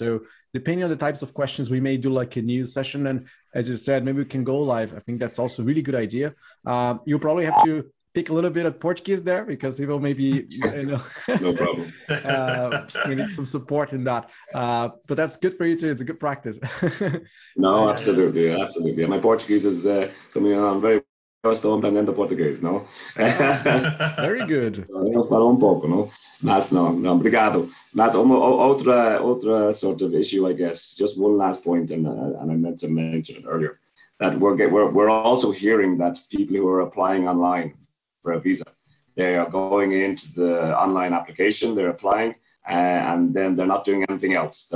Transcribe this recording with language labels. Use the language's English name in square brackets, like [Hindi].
[English] So depending on the types of questions, we may do like a news session. And as you said, maybe we can go live. I think that's also a really good idea. You'll probably have to pick a little bit of Portuguese there because people maybe, no problem. We need some support in that. But that's good for you too. It's a good practice. No, absolutely. Absolutely. My Portuguese is coming on very [Portuguese] estou aprendendo português, não? [English] Very good. [Portuguese] Eu falo pouco, não? Mas não, obrigado. Mas outra [English] sort of issue, I guess, just one last point, and I meant to mention it earlier, that we're also hearing that people who are applying online for a visa, they are going into the online application, they're applying, and then they're not doing anything else.